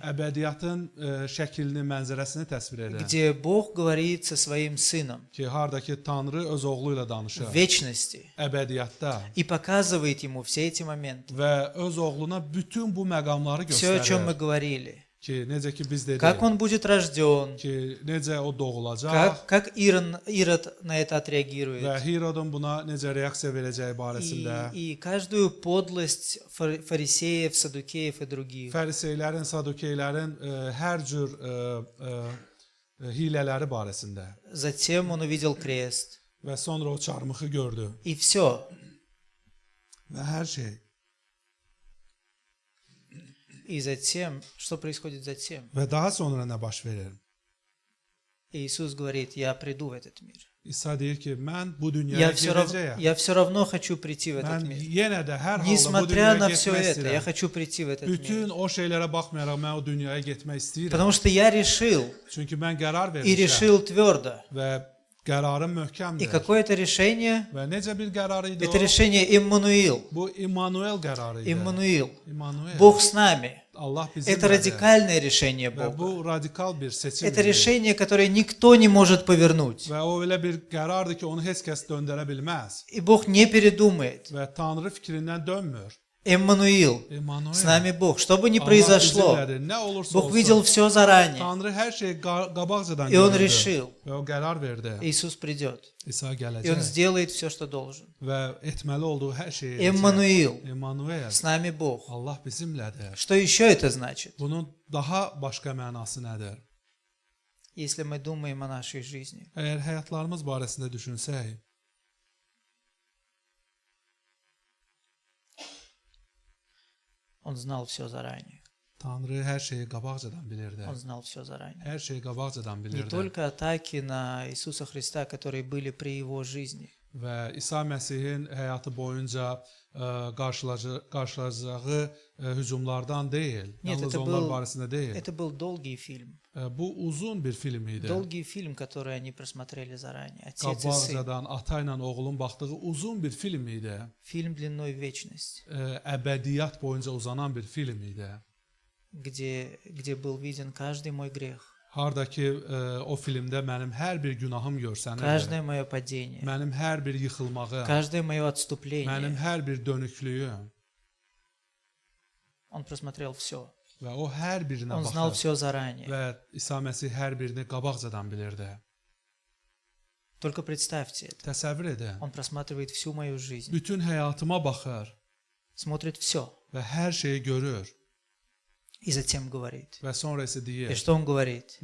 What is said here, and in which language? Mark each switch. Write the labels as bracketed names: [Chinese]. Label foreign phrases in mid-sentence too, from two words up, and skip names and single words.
[Azerbaijani] Əbədiyyatın şəklini, mənzərəsini təsvir edin. [Russian] где Бог говорит со своим Сыном [Azerbaijani] Ki, hardakı Tanrı öz oğlu ilə danışır. [Russian] в вечности [Azerbaijani] Əbədiyyatda [Russian] и показывает Ему все эти моменты. [Azerbaijani] və öz oğluna bütün bu məqamları [Russian] Все, о чем мы [Azerbaijani] göstərir. [Russian] говорили. [Azerbaijani] Ki, necə ki biz dedik. [Russian] Как Он будет рожден, [Azerbaijani] Ki, necə o doğulacaq [Russian] как Ирод на это [Azerbaijani] və [Russian] отреагирует. [Azerbaijani] Hirodun buna necə reaksiya verəcəyi barəsində. [Russian] И каждую подлость фарисеев, садукеев и других. [Azerbaijani] Fəriseylərin, sadukeylərin hər cür hilələri barəsində. [Russian] Затем он увидел крест. [Azerbaijani] Və sonra o çarmıxı gördü. [Russian] И все. [Azerbaijani] Və hər şey. [Russian] И затем, что происходит затем? [Azerbaijani] Və daha sonra nə baş verir? [Russian] Иисус говорит, я приду в этот мир. [Azerbaijani] İsa deyir ki, mən bu dünyaya gedəcəyəm. [Russian] Я все равно хочу прийти в этот [Azerbaijani] Mən [Russian] мир. [Azerbaijani] yenə də hər halda bu [Russian] Несмотря [Azerbaijani] dünyaya [Russian] на все [Azerbaijani] getmək [Russian] это, я [Azerbaijani] istəyirəm. [Russian] хочу прийти в этот [Azerbaijani] Bütün [Russian] мир. [Azerbaijani] o şeylərə baxmayaraq mən o dünyaya getmək istəyirəm. [Russian] Потому что я решил, [Azerbaijani] Çünki mən qərar [Russian] и [Azerbaijani] vermişəm [Russian] решил tвердо. [Azerbaijani] və qərarım [Russian] И [Azerbaijani] möhkəmdir. [Russian] какое это решение? [Azerbaijani] Və necə bir qərar idi [Russian] Это [Azerbaijani] o? [Russian] решение Иммануил. [Azerbaijani] Bu İmmanuel qərarı idi. [Russian] Иммануил. [Azerbaijani] İmmanuel. [Russian] Бог с нами. [Azerbaijani] Allah [Russian] Это [Azerbaijani] bizimlədir. [Russian] радикальное решение [Azerbaijani] Və [Russian] Бога. [Azerbaijani] bu radikal bir seçim [Russian] Это [Azerbaijani] idi. [Russian] решение, которое никто не может повернуть. [Azerbaijani] Və o elə bir qərardır ki, onu heç kəs döndərə bilməz. [Russian] И Бог не передумает. [Azerbaijani] Və Tanrı fikrindən dönmür. [Russian] Эммануил. [Azerbaijani] İmmanuel. [Russian] С нами Бог. Что бы ни [Azerbaijani] Allah [Russian] произошло, [Azerbaijani] bizimlədir. Nə olursa [Russian] Бог [Azerbaijani] olsun. [Russian] видел все заранее. [Azerbaijani] Tanrı hər şeyi qabaqcadan [Russian] И Он [Azerbaijani] görürdü. [Russian] решил, [Azerbaijani] Və o qərar verdi. [Russian] Иисус придет. [Azerbaijani] İsa [Russian] И Он [Azerbaijani] gələcək [Russian] сделает все, что должен. [Azerbaijani] və etməli olduğu hər şeyi edəcək. [Russian] Эммануил. [Azerbaijani] İmmanuel. [Russian] С нами Бог. [Azerbaijani] Allah bizimlədir. [Russian] Что еще это значит? [Azerbaijani] Bunun daha başqa mənası nədir? [Russian] Если мы думаем о нашей жизни. [Azerbaijani] Əgər həyatlarımız barəsində düşünsək, [Russian] Он знал все заранее. [Azerbaijani] Tanrı hər şeyi qabaqcadan bilirdi. [Russian] Он знал все заранее. [Azerbaijani] Hər şeyi qabaqcadan [Russian] Не [Azerbaijani] bilirdi. [Russian] только атаки на Иисуса Христа, которые были при Его жизни, [Azerbaijani] Və İsa Məsihin həyatı boyunca qarşılayacağı hücumlardan deyil, [Russian] Нет, [Azerbaijani] yalnız [Russian] это [Azerbaijani] onlar [Russian] был- [Azerbaijani] barəsində deyil. [Russian] это был долгий фильм. [Azerbaijani] Bu uzun bir film idi. [Russian] Долгий фильм, который они просмотрели заранее. Отец и сын. [Azerbaijani] Qabaqcadan ata ilə oğlun baxdığı uzun bir film idi. [Russian] Фильм длиной в вечность, [Azerbaijani] Əbədiyyat boyunca uzanan bir film idi. [Russian] где был виден каждый мой грех, [Azerbaijani] Harda ki o filmdə mənim hər bir günahım görsənirdi. [Russian] каждое мое падение, [Azerbaijani] Mənim hər bir yıxılmağım, [Russian] каждое мое [Azerbaijani] mənim [Russian] отступление. [Azerbaijani] hər bir dönüklüyüm [Russian] Он просмотрел все. [Azerbaijani] və o hər birinə [Russian] Он знал [Azerbaijani] baxır [Russian] все заранее. [Azerbaijani] və İsa Məsih hər birini qabaqcadan bilirdi. [Russian] Только представьте это. [Azerbaijani] Təsəvvür edin. [Russian] Он просматривает всю мою жизнь, [Azerbaijani] Bütün həyatıma baxır [Russian] смотрит все. [Azerbaijani] və hər şeyi görür [Russian] И затем говорит. [Azerbaijani] və sonra isə [Russian] И [Azerbaijani] deyir. [Russian] что он говорит?